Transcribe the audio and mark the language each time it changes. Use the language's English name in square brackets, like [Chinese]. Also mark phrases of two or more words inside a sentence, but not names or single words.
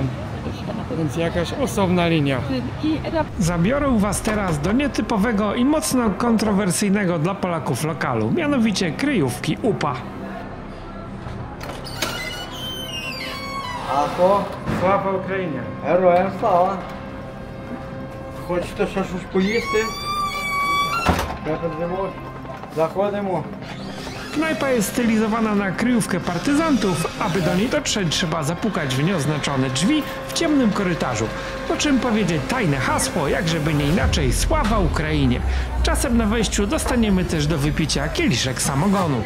[Polish] Więc jakaś osobna linia. Zabiorę was teraz do nietypowego i mocno kontrowersyjnego dla Polaków lokalu, mianowicie kryjówki UPA. A to? [Ukrainian] Слава Україні! Героям слава. Хочете ще щось поїсти? Приходимо. Заходимо. [Polish] Knajpa jest stylizowana na kryjówkę partyzantów. Aby do niej dotrzeć, trzeba zapukać w nieoznaczone drzwi w ciemnym korytarzu, po czym powiedzieć tajne hasło, jak żeby nie inaczej, [Ukrainian] слава Україні. [Polish] Czasem na wejściu dostaniemy też do wypicia kieliszek samogonu.